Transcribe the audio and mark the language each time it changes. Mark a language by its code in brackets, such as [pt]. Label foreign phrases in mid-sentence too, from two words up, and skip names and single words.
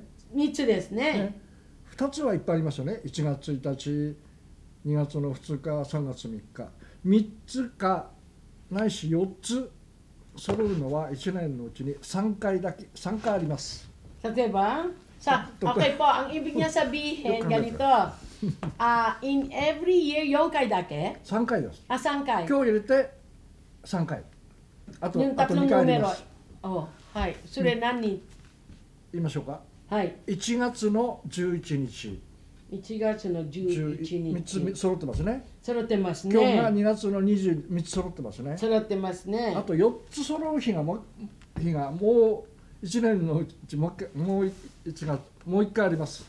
[ja] 3 つですね。 2つはいっぱいありますよね。1月1日、2月の2日、3月3日。3つかないし4つ揃うのは1年のうちに3回だけ、3回あります。 [tl] 例えばさ、okay po, ang ibig niya sabihin ganito. [en] In every year 4 [ja] 回だけ 3回です。あ、3回。今日入れて3回。あと [tl] yung 2 tatlong [ja] 回あり numero. ます。 Oh, はい。それ何？言いましょうか。はい。 1月の11日。 1月の11日。 3つ揃ってますね。揃ってますね。今日が2月の23つ揃ってますね。揃ってますね。あと4つ揃う日がもう1年のうちもう1回あります。